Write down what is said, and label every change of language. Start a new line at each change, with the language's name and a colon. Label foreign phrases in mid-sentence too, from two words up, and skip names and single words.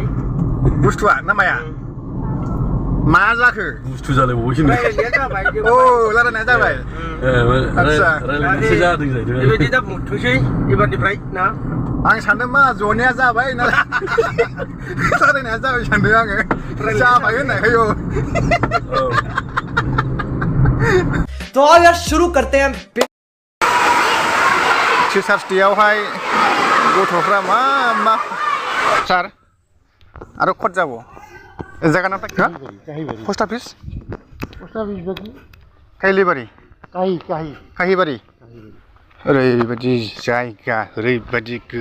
Bodo: बुस्थुआ ना माया मा जाखो बुस्थु जालायबावबायसो औ रायलायनाया जाबाय आदसा बेबायदि दा बुंथोंसै एबारनिफ्राय ना आं सानदों मा जनाया जाबाय ना रायलायनाया जाबाय सानदों आङो जाबाय होननायखाय
Hindi: तो आओ यार शुरू करते हैं
Bodo: टिचार्स डेआवहाय गथ'फ्रा मा सार आरो खट जाबो जायगा नाम
English: post office
Bodo: काहिलिबारि काहिबारि ओरैबायदि जायगा ओरैबायदि